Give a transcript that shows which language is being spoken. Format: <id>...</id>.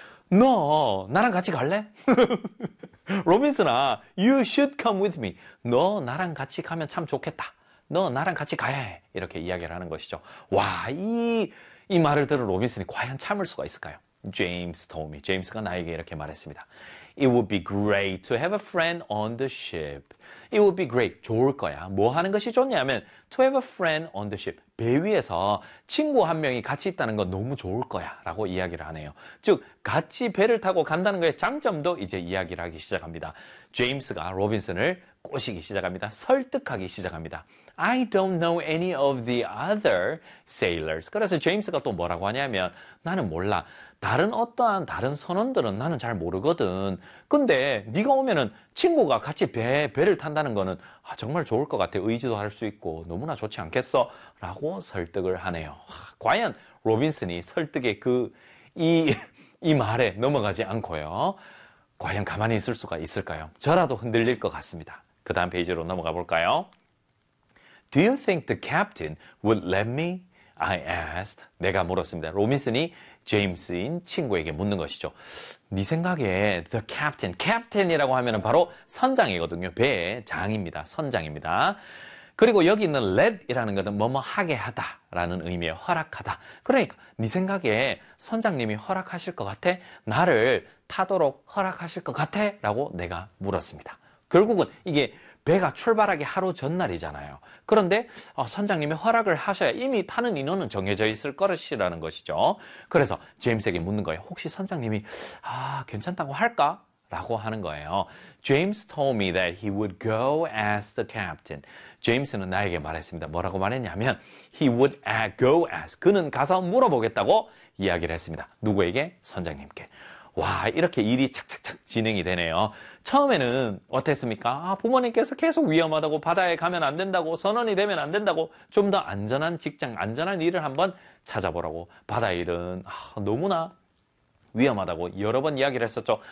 <ko>너 나랑 같이 갈래? 로빈슨아,</ko> <en>you should come with me.</en> <ko>너 나랑 같이 가면 참 좋겠다. 너 나랑 같이 가야 해. 이렇게 이야기를 하는 것이죠. 와, 이 말을 들은 로빈슨이 과연 참을 수가 있을까요?</ko> <en>James told me.</en> <ko>제임스가 나에게 이렇게 말했습니다.</ko> <en>It would be great to have a friend on the ship. It would be great.</en> <ko>좋을 거야. 뭐 하는 것이 좋냐면</ko> <en>to have a friend on the ship.</en> <ko>배 위에서 친구 한 명이 같이 있다는 건 너무 좋을 거야 라고 이야기를 하네요. 즉 같이 배를 타고 간다는 것의 장점도 이제 이야기를 하기 시작합니다. 제임스가 로빈슨을 꼬시기 시작합니다. 설득하기 시작합니다.</ko> <en>I don't know any of the other sailors.</en> <ko>그래서 제임스가 또 뭐라고 하냐면 나는 몰라. 다른 어떠한 다른 선원들은 나는 잘 모르거든. 근데 네가 오면은 친구가 같이 배를 탄다는 거는 아, 정말 좋을 것 같아. 의지도 할 수 있고 너무나 좋지 않겠어? 라고 설득을 하네요. 와, 과연 로빈슨이 설득의 이 말에 넘어가지 않고요. 과연 가만히 있을 수가 있을까요? 저라도 흔들릴 것 같습니다. 그 다음 페이지로 넘어가 볼까요?</ko> <en>Do you think the captain would let me? I asked.</en> <ko>내가 물었습니다. 로빈슨이 제임스인 친구에게 묻는 것이죠. 네 생각에</ko> <en>the captain,</en> <ko>captain이라고 하면 바로 선장이거든요. 배의 장입니다. 선장입니다. 그리고 여기 있는 let이라는 것은 뭐뭐 하게 하다라는 의미의 허락하다. 그러니까 네 생각에 선장님이 허락하실 것 같아? 나를 타도록 허락하실 것 같아? 라고 내가 물었습니다. 결국은 이게 배가 출발하기 하루 전날이잖아요. 그런데 선장님이 허락을 하셔야 이미 타는 인원은 정해져 있을 것이라는 것이죠. 그래서 제임스에게 묻는 거예요. 혹시 선장님이 괜찮다고 할까? 라고 하는 거예요.</ko> <en>James told me that he would go ask the captain.</en> <ko>제임스는 나에게 말했습니다. 뭐라고 말했냐면</ko> <en>he would go ask.</en> <ko>그는 가서 물어보겠다고 이야기를 했습니다. 누구에게? 선장님께. 와, 이렇게 일이 착착착 진행이 되네요. 처음에는 어땠습니까? 부모님께서 계속 위험하다고 바다에 가면 안 된다고 선원이 되면 안 된다고 좀 더 안전한 직장, 안전한 일을 한번 찾아보라고 바다 일은 너무나 위험하다고 여러 번 이야기를 했었죠.</ko>